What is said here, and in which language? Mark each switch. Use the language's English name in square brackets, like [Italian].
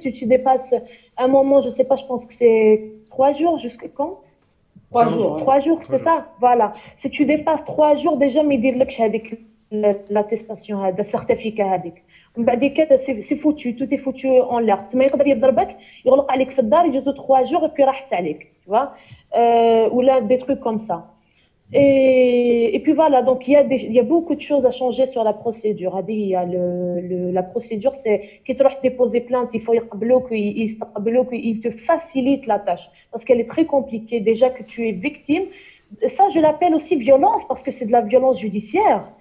[French] Si tu dépasses un moment, je sais pas, je pense que c'est 3 jours, jusqu'à quand? 3 jours. 3 jours, c'est 3 jours. ça? Voilà. Si tu dépasses 3 jours, déjà, [Arabic] ما يديرلكش هذيك [French] l'attestation, [Arabic] هذا [French] certificat هذيك. [Arabic] ومن بعد كده سي فوتو، [French] tout est foutu en l'air. [Arabic] تسمى يقدر يضربك، يغلق عليك في الدار، يجوزوا [French] 3 jours et puis [Arabic] راحت عليك، [French] tu vois. Ou là, des trucs comme ça. Et puis voilà, donc il y a beaucoup de choses à changer sur la procédure. Il y a la procédure, c'est quand tu vas déposer plainte, il faut qu'ils te facilitent la tâche parce qu'elle est très compliquée. Déjà que tu es victime, ça je l'appelle aussi violence parce que c'est de la violence judiciaire.